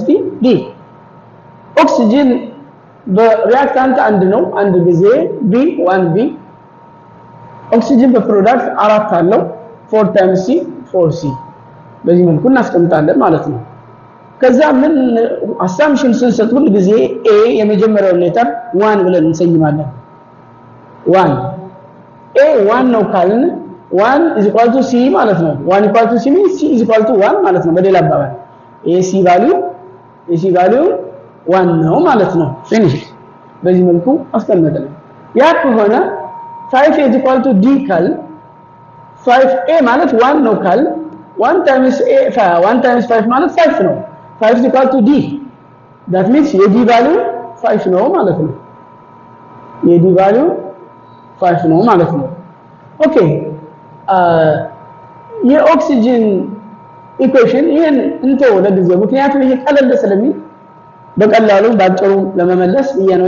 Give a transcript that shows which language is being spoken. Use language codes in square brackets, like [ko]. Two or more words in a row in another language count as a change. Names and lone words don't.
[am] D። ኦክሲጅን በሪአክታንት አንድ ነው አንድ ጊዜ B 1B። ኦክሲጅን በፕሮዳክት 4 አለው 4 times C 4C። በዚህ መልኩ እናስቀምጣለን ማለት ነው። ከዛ ምን አሳምፕሽን ስንሰጥ ሁሉ ጊዜ A የመጀመሪያው ሌተር 1 ብለን እንሰይማለን። 1 A 1 ነው ካልን 1 [en] is equal to C [am] ማለት ነው። [en] 1 equal to C means C is equal to 1 [am] ማለት ነው። በሌላ አባባል AC value 1 ነው ማለት ነው። ፊኒሽ። በዚህ መልኩ አስቀምጠን ያ ከሆነ [en] 5 is equal to D [am] ካል 5A ማለት 1 ነው ካል 1 times 5 ማለት 5 ነው። [en] 5 is equal to D. that means [am] የD value 5 ነው ማለት ነው። የD value 5 ነው ማለት ነው። ኦኬ የኦክሲጅን ኢኩዌሽን ይሄን እንተው ለጊዜው፣ ምክንያቱም ይሄ ቀለል ስለሚል በቀላሉ ባጭሩ ለመመለስ ይሄ ነው